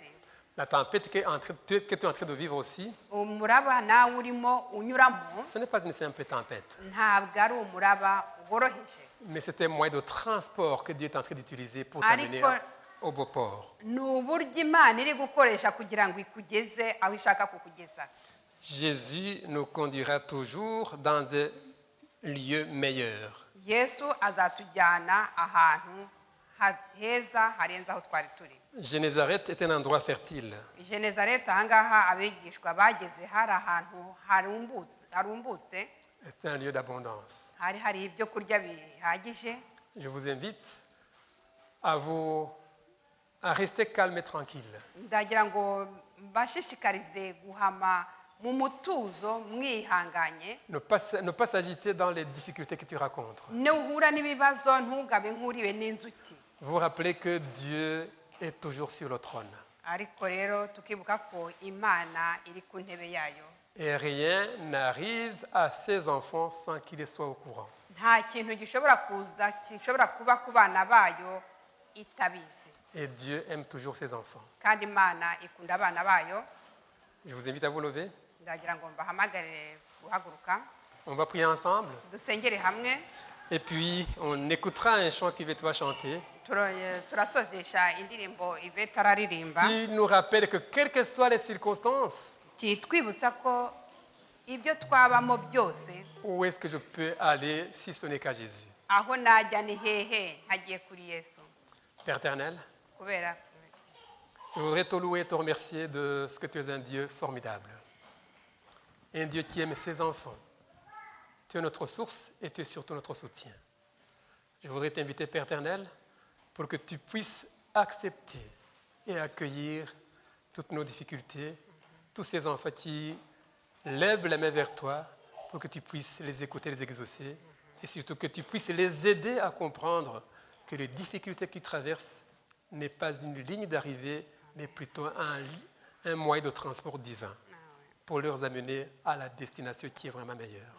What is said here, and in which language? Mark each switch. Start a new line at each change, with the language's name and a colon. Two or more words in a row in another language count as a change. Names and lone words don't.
French: La tempête que tu es en train de vivre aussi,
Kinyarwanda: umuraba nawe urimo unyuramo
French: ce n'est pas une simple tempête,
Kinyarwanda: ntabwo ari umuraba woroheje,
French: mais c'est un moyen de transport que Dieu est en train d'utiliser pour t'amener au beau port.
Kinyarwanda: ni uburyo Imana iri gukoresha kugira ngo ikugeze aho ishaka kukugeza.
French: Jésus nous conduira toujours dans un lieu meilleur.
Kinyarwanda: Yesu azatujyana ahantu heza harenze aho twari turi.
French: Génézareth est un endroit fertile.
Kinyarwanda: Genezareti ahangaha abigishwa bageze hari ahantu harumbutse,
French: C'est un lieu d'abondance.
Kinyarwanda: hari ibyo kurya bihagije.
French: Je vous invite à rester calme et tranquille.
Kinyarwanda: Ndagira ngo mbashishikarize guhama mu mutuzo mwihanganye,
French: Ne pas s'agiter dans les difficultés que tu rencontres.
Kinyarwanda: nuhura n'ibibazo ntugabe nk'uriwe n'inzuki.
French: Vous rappelez que Dieu est toujours sur le trône.
Kinyarwanda: Ariko rero tukibuka ko Imana iri ku ntebe yayo,
French: Et rien n'arrive à ses enfants sans qu'ils soient au courant.
Kinyarwanda: nta kintu gishobora kuba ku bana bayo itabizi,
French: Et Dieu aime toujours ses enfants.
Kinyarwanda: kandi Imana ikunda abana bayo.
French: Je vous invite à vous lever.
Kinyarwanda: Ndagira ngo mbahamagarire guhaguruka
French: On va prier ensemble.
Kinyarwanda: dusengere hamwe,
French: Et puis, on écoutera un chant qu'Yvette va chanter,
Kinyarwanda: turasozesha indirimbo Yvette araririmba,
French: qui nous rappelle que quelles que soient les circonstances,
Kinyarwanda: kitwibutsa ko ibyo twabamo byose,
French: où est-ce que je peux aller si ce n'est qu'à Jésus?
Kinyarwanda: aho najya ni hehe ntagiye kuri Yesu,
French: Père éternel,
Kinyarwanda: kubera
French: je voudrais te louer et te remercier de ce que tu es un Dieu formidable. Un Dieu qui aime ses enfants. Tu es notre source et tu es surtout notre soutien. Je voudrais t'inviter, Père éternel, pour que tu puisses accepter et accueillir toutes nos difficultés, tous ces enfants qui lèvent la main vers toi pour que tu puisses les écouter, les exaucer, et surtout que tu puisses les aider à comprendre que les difficultés qu'ils traversent n'est pas une ligne d'arrivée, mais plutôt un moyen de transport divin pour leur amener à la destination qui est vraiment meilleure.